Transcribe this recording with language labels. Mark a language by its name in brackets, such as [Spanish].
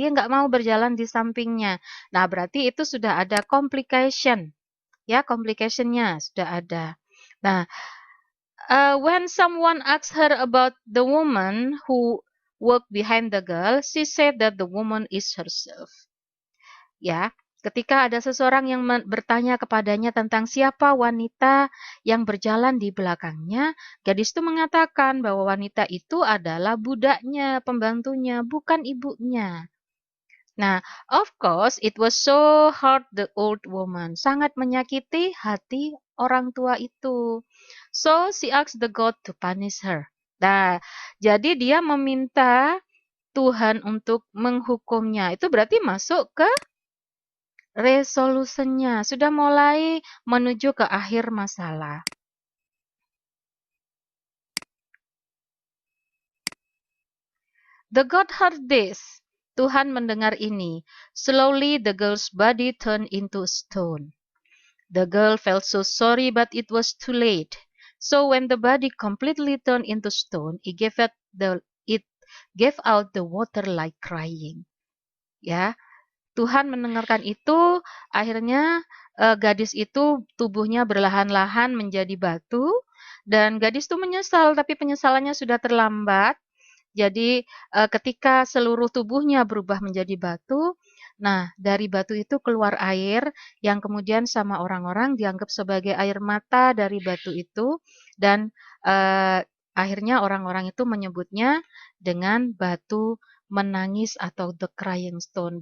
[Indonesian] Dia nggak mau berjalan di sampingnya. Nah, berarti itu sudah ada complication. Ya, complication-nya sudah ada. [English] Nah, when someone asked her about the woman who walked behind the girl, she said that the woman is herself. [Indonesian] Ya, ketika ada seseorang yang bertanya kepadanya tentang siapa wanita yang berjalan di belakangnya, gadis itu mengatakan bahwa wanita itu adalah budaknya, pembantunya, bukan ibunya. [English] Nah, of course, it was so hard the old woman. [Indonesian] Sangat menyakiti hati orang tua itu. [English] So, she asked the God to punish her. [Indonesian] Nah, jadi dia meminta Tuhan untuk menghukumnya. Itu berarti masuk ke resolusinya. Sudah mulai menuju ke akhir masalah. [English] The God heard this. [Indonesian] Tuhan mendengar ini. [English] Slowly the girl's body turned into stone. The girl felt so sorry, but it was too late. So when the body completely turned into stone, it gave out the water like crying. [Indonesian] Ya, Tuhan mendengarkan itu. Akhirnya gadis itu tubuhnya berlahan-lahan menjadi batu, dan gadis itu menyesal, tapi penyesalannya sudah terlambat. Jadi ketika seluruh tubuhnya berubah menjadi batu, nah dari batu itu keluar air yang kemudian sama orang-orang dianggap sebagai air mata dari batu itu, dan akhirnya orang-orang itu menyebutnya dengan batu menangis atau [English] the crying stone.